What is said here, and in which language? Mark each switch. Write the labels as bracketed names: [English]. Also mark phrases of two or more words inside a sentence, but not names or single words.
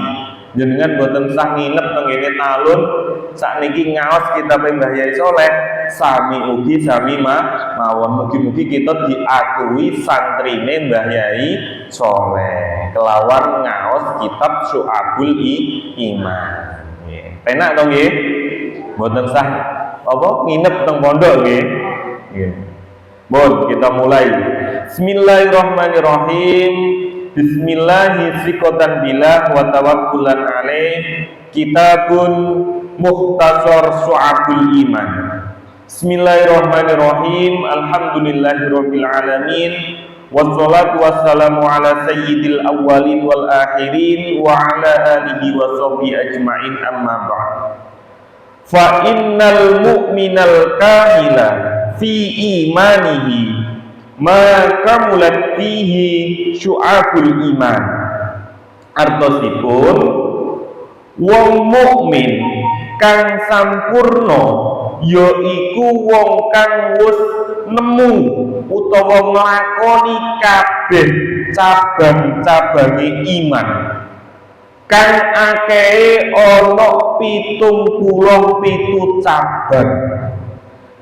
[Javanese] Jenengan boten sah nginep teng ngene Talun sakniki ngaos kitab Mbah Yai Saleh, sami ugi sami mawon. Mugi-mugi kita diakui santrine Mbah Yai Saleh kelawan ngaos kitab Syu'abul Iman. Penak to nggih? Boten sah apa nginep teng pondok nggih. Bon, kita mulai. [Arabic] بسم الله الرحمن الرحيم. بسم الله الرحمن الرحيم بالله وتوكلا عليه. Kitabun Mukhtasar Syu'abul Iman. بسم الله الرحمن الرحيم. الحمد لله رب العالمين. والصلاة والسلام على سيد الأولين والآخرين وعلى آله وصحبه أجمعين, أما بعد. فإن المؤمن الكامل في إيمانه ما كملت فيه شعب الإيمان. [Javanese] Artosipun wong mukmin kang sampurna yaiku wong kang wis nemu utawa nglakoni kabeh cabang-cabange iman kang akehe ana 77 cabang.